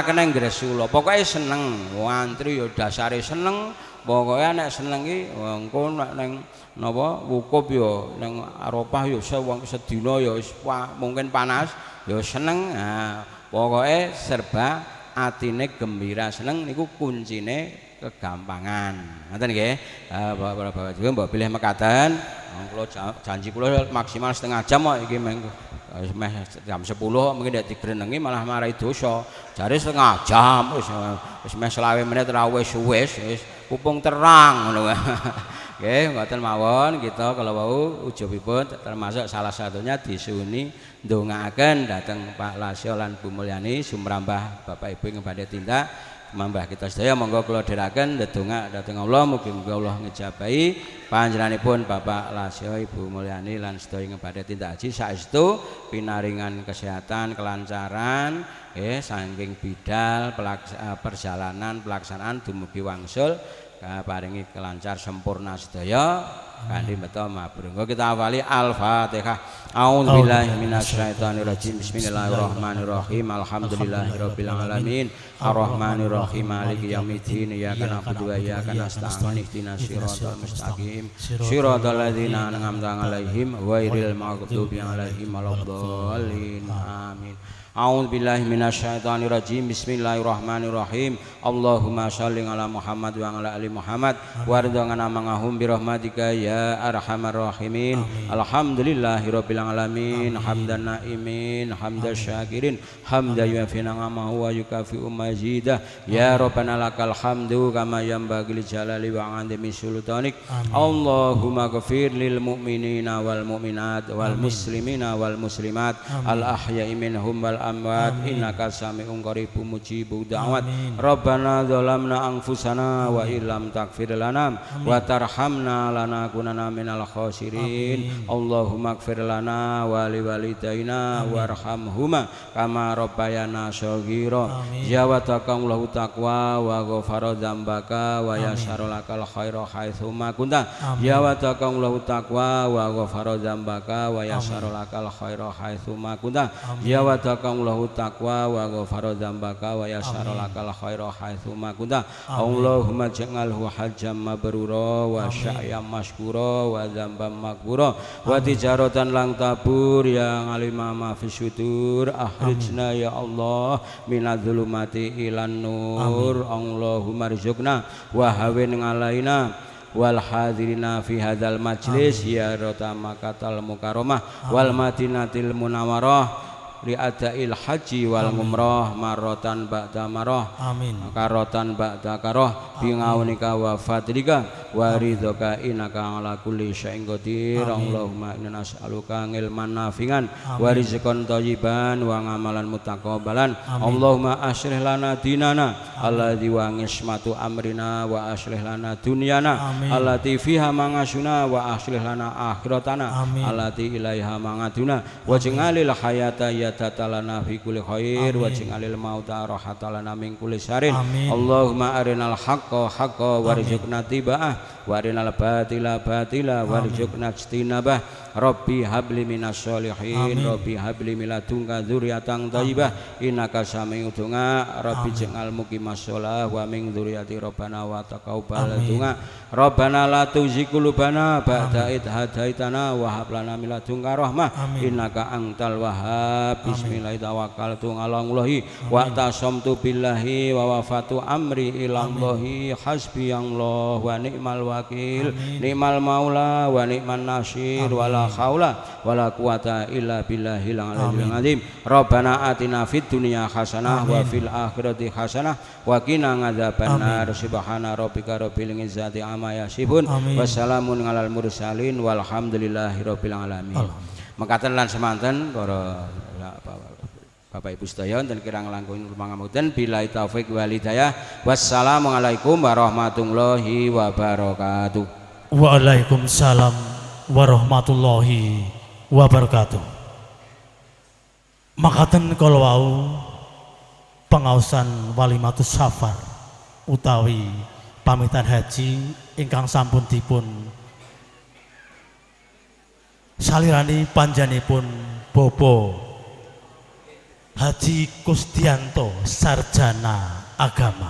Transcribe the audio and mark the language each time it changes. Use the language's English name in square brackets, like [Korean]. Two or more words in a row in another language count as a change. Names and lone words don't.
[Javanese] kena ngresula pokoke seneng wantri ya dasare seneng pokoke nek seneng iki engko nek ning napa wukuf ya ning Arafah ya wong sedina ya wis mungkin panas ya seneng nah pokoke serba atine gembira seneng niku kuncine kegampangan ngoten nggih Bapak juga mbok pilih mekaten kula janji kula maksimal setengah jam kok iki meh jam 10 mungkin nek digrenengi malah marai dosa jare setengah jam wis meh 20 menit ra wis pupung terang ngono nggih ngoten mawon kita kalau wau ujubipun termasuk [Indonesian] salah satunya [Javanese] disuni ndongaaken dhateng Pak Lasya lan Bu Mulyani sumrambah Bapak Ibu ing badhe tindak mambah kita sedaya monggo kula dherekaken ndedonga dhateng Allah mugi-mugi Allah ngejabahi panjenenganipun Bapak Lasya Ibu Mulyani lan sedaya ing badhe tindak haji saestu pinaringan kesehatan kelancaran saking bidal [Indonesian] perjalanan pelaksanaan [Javanese] dumugi wangsul paringi kelancar sempurna sedaya kanthi beto mabrur. Kita awali Al-Fatihah. [Arabic] أعوذ بالله من الشيطان الرجيم. بسم الله الرحمن الرحيم. الحمد لله رب العالمين. الرحمن الرحيم. مالك يوم الدين. إياك نعبد وإياك نستعين. اهدنا الصراط المستقيم. صراط الذين أنعمت عليهم غير المغضوب عليهم ولا الضالين. Amin. أعوذ بالله من الشيطان الرجيم. بسم الله الرحمن الرحيم. اللهم صل على محمد وعلى آل محمد وارضنا معهم برحمتك يا أرحم الراحمين. الحمد لله رب العالمين حمدا ناعمين حمدا شاكرين حمدا يوافي نعمه ويكافئ مزيده يا ربنا لك الحمد كما ينبغي لجلال وعظيم سلطانك. اللهم اغفر للمؤمنين والمؤمنات والمسلمين والمسلمات الأحياء منهم والأموات إنك سميع قريب مجيب الدعوات. ربنا ظلمنا أنفسنا وإن لم تغفر لنا وترحمنا لنكونن من الخاسرين. اللهم اغفر لنا ولوالدينا وارحمهما كما ربيانا صغيرا. زودك الله التقوى وغفر ذنبك ويسر لك الخير حيثما كنت. زودك الله التقوى وغفر ذنبك ويسر لك الخير حيثما كنت. زودك الله التقوى وغفر ذنبك ويسر لك الخير حيثما كنت. اللهم اجعله حجا مبرورا وسعيا مشكورا وذنبا مغفورا وتجارة لن تبور يا عالم ما في الصدور. أخرجنا يا الله من الظلمات إلى النور. اللهم ارزقنا وهون علينا وللحاضرين في هذا المجلس زيارة مكة المكرمة والمدينة المنورة لأداء الحج والعمرة مرة بعد مرة آمين كرة بعد كرة بعونك وفضلك ورضاك إنك على كل شيء قدير. اللهم إنا نسألك علما نافعا ورزقا طيبا وعملا متقبلا. اللهم أصلح لنا ديننا الذي هو عصمة أمرنا وأصلح لنا دنيانا التي فيها معاشنا وأصلح لنا آخرتنا التي إليها معادنا واجعل الحياة زيادة لنا في كل خير واجعل الموت راحة لنا من كل شر. اللهم أرنا الحق حقا وارزقنا اتباعه وأرنا الباطل باطلا وارزقنا اجتنابه. رب هب لي من الصالحين رب هب لي من لدنك ذرية طيبة إنك سميع الدعاء. رب اجعلني مقيم الصلاة ومن ذريتي ربنا وتقبل دعاء. ربنا لا تزغ قلوبنا بعد إذ هديتنا وهب لنا من لدنك رحمة إنك أنت الوهاب. بسم الله الرحمن الرحيم توكلت على الله واعتصمت بالله وفوضت أمري إلى الله حسبي الله ونعم الوكيل نعم المولى ونعم النصير ولا حول ولا قوة إلا بالله العلي العظيم. ربنا آتنا في الدنيا حسنة وفي الآخرة حسنة وقنا عذاب النار. سبحان ربك رب العزة عما يصفون وسلام على المرسلين والحمد لله رب العالمين. [Javanese] Mekaten lan semanten para Bapak Ibu sedaya dan kirang langkung pangapunten [Arabic] بالله التوفيق والهداية. والسلام عليكم ورحمة الله وبركاته. وعليكم السلام ورحمة الله وبركاته. [Javanese] Makaten kala wau pengaosan [Arabic] وليمة السفر [Javanese] utawi pamitan haji ingkang sampun dipun salirani panjenenganipun Bapak Haji Kusdianto Sarjana Agama.